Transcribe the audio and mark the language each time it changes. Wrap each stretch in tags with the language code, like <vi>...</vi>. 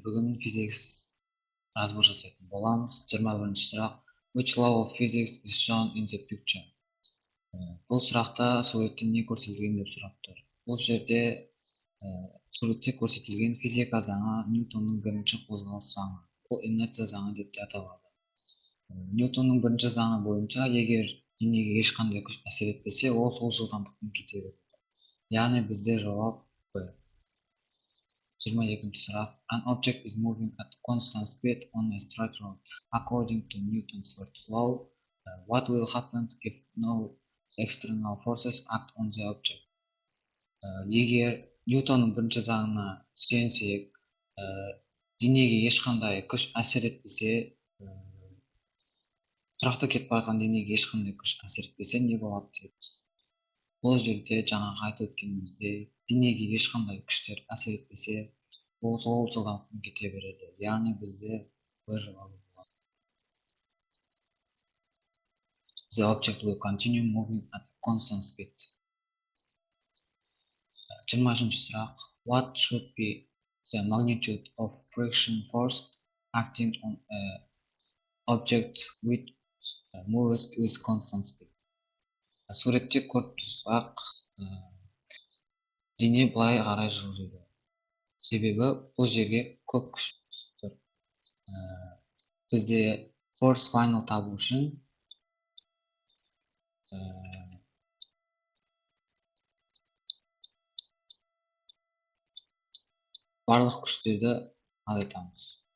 <kk>Бүгін физикс разбор жасайтын боламыз. 21-ші сұрақ.</kk> <en>Which law of physics is shown in the picture?</en> <kk>Бұл сұрақта суретте не көрсетілген деп сұрап тұр. Бұл жерде суретте көрсетілген физика заңы Ньютонның бірінші қозғалыс заңы. Бұл инерция заңы деп те аталады. Ньютонның бірінші заңы бойынша, егер денеге ешқандай күш әсер етпесе, ол сол жылдамдықпен кете береді. Яғни бізде жауап Б. 22-ші сұрақ.</kk> <en>An object is moving at constant speed on a straight road. According to Newton's first law, what will happen if no external forces act on the object?</en> <kk>Егер Ньютонның бірінші заңына сүйенсек, денеге ешқандай күш әсер етпесе, тұрақты кетіп бара жатқан денеге ешқандай күш әсер етпесе, не болады деп. Бұл жерде жаңағы айтып өткеніміздей, денеге ешқандай күштер әсер етпесе, ол сол жылдамдықпен кете береді. Яғни бізде Б жауабы болады.</kk> <en>The object will continue moving at constant speed.</en> <kk>23-ші сұрақ.</kk> <en>What should be the magnitude of friction force acting on an object which moves with constant speed?</en> <kk>Суретте көріп тұрсақ, дене былай қарай жылжиды. Себебі бұл жерге көп күш түсіп тұр. Бізде</kk> <en>force final</en> <kk>табу үшін барлық күштерді азайтамыз.</kk>